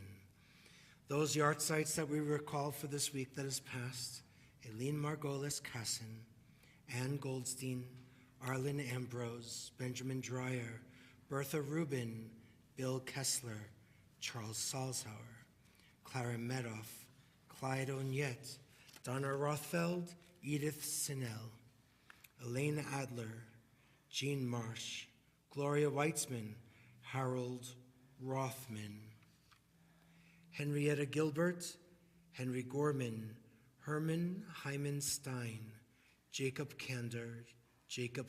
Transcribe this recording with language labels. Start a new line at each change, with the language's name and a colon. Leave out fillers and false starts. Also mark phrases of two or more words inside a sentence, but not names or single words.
English: Those yahrzeits that we recall for this week that has passed: Eileen Margolis Kassin, Ann Goldstein, Arlen Ambrose, Benjamin Dreyer, Bertha Rubin, Bill Kessler, Charles Salzhauer, Clara Medoff, Clyde Onyet, Donna Rothfeld, Edith Sinnell, Elaine Adler, Jean Marsh, Gloria Weitzman, Harold Rothman, Henrietta Gilbert, Henry Gorman, Herman Hyman Stein, Jacob Kander, Jacob